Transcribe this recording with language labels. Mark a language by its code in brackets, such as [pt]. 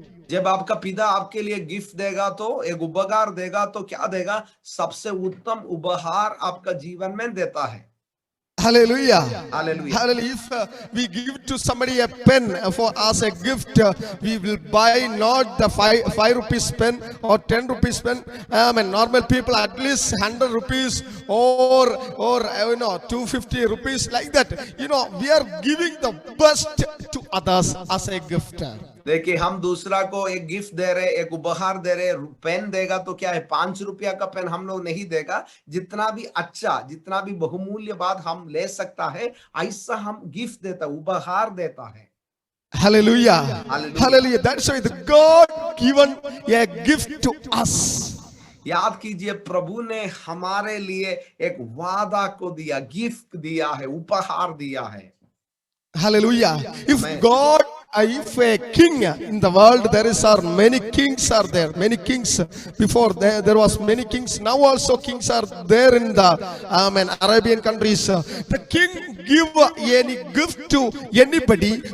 [hi] जब आपका पिता आपके लिए गिफ्ट देगा, तो एक उपहार देगा, तो क्या देगा? सबसे उत्तम उपहार आपका जीवन में देता है. [en] Hallelujah. If we give to somebody a pen as a gift, we will buy not the 5 rupees pen or 10 rupees pen. Normal people at least 100 rupees or 250 rupees, like that. We are giving the best to others as a gift. [hi] देखिए, हम दूसरा को एक gift दे रहे, एक उपहार दे रहे. Pen देगा तो क्या है, 5 रुपया का पेन हम लोग नहीं देगा. जितना भी अच्छा, जितना भी बहुमूल्य बात हम ले सकता है, ऐसा हम गिफ्ट देता, उपहार देता है. [en] Hallelujah. That's why the God given a gift to us. [hi] याद कीजिए, प्रभु ने हमारे लिए एक वादा को दिया, गिफ्ट दिया है, उपहार दिया है. [en] Hallelujah. If a king in the world, are many kings are there. Many kings. Before there was many kings. Now also kings are there in the Arabian countries. The king give any gift to anybody.